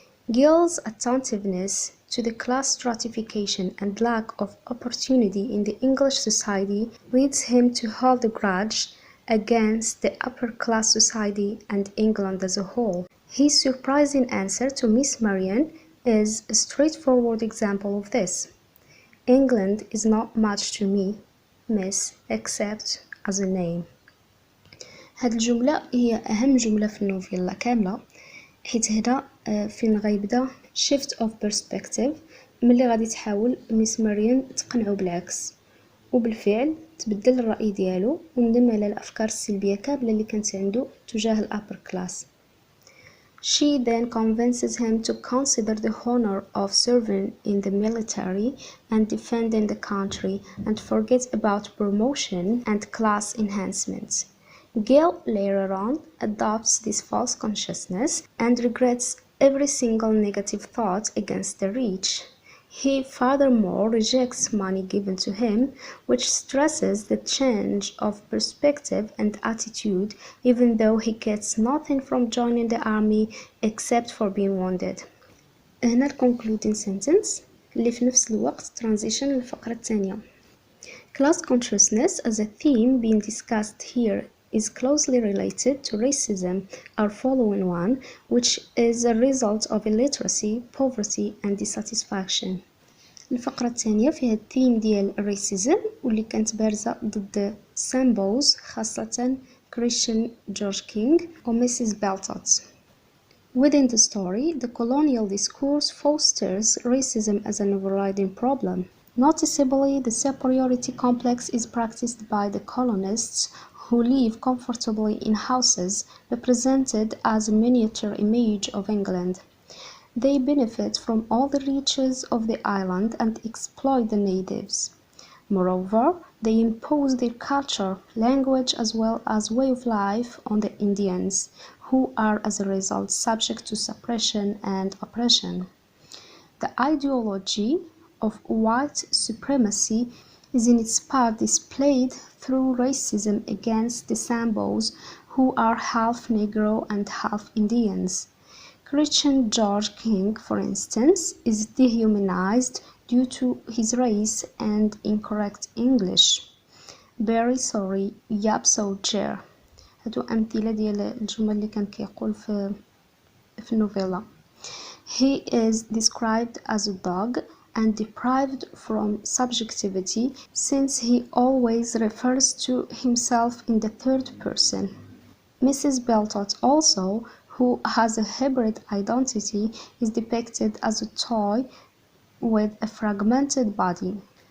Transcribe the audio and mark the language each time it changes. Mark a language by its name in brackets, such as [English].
[English] Gill's attentiveness to the class stratification and lack of opportunity in the English society leads him to hold a grudge against the upper-class society and England as a whole. His surprising answer to Miss Marian is a straightforward example of this. England is not much to me, miss, except as a name. [Arabic] هاد الجملة هي أهم جملة في النوفيلا كاملة، حيت هنا فين غيبدا [English] shift of perspective [Arabic] ملي غادي تحاول ميس ماريان تقنعو بالعكس، وبالفعل تبدل الرأي ديالو وندم على الأفكار السلبية كاملة اللي كانت عنده تجاه الأبر كلاس. [English] She then convinces him to consider the honor of serving in the military and defending the country and forget about promotion and class enhancements. Gill later on adopts this false consciousness and regrets every single negative thought against the rich. He furthermore rejects money given to him, which stresses the change of perspective and attitude, even though he gets nothing from joining the army except for being wounded. [Arabic] هنا concluding sentence اللي في نفس الوقت transition للفقرة الثانية. [English] Class consciousness as a theme being discussed here is closely related to racism, our following one, which is a result of illiteracy, poverty and dissatisfaction. [Arabic] الفقرة الثانية فيها الثيم ديال racism واللي كانت بارزة ضد سامبوز خاصة كريستيان جورج كينغ و ميسيس بيلتوت. [English] Within the story, the colonial discourse fosters racism as an overriding problem. Noticeably, the superiority complex is practiced by the colonists who live comfortably in houses represented as a miniature image of England. They benefit from all the riches of the island and exploit the natives. Moreover, They impose their culture, language, as well as way of life on the Indians, who are as a result subject to suppression and oppression. The ideology of white supremacy is in its part displayed through racism against the Sambos, who are half Negro and half Indians. Christian George King, for instance, is dehumanized due to his race and incorrect English. Very sorry, yep so chair. [Arabic] هادو أمثلة ديال الجمل اللي كان كيقول في النوفيلا. [English] He is described as a dog and deprived from subjectivity since he always refers to himself in the third person. Mrs. Beltot also, who has a hybrid identity, is depicted as a toy with a fragmented body.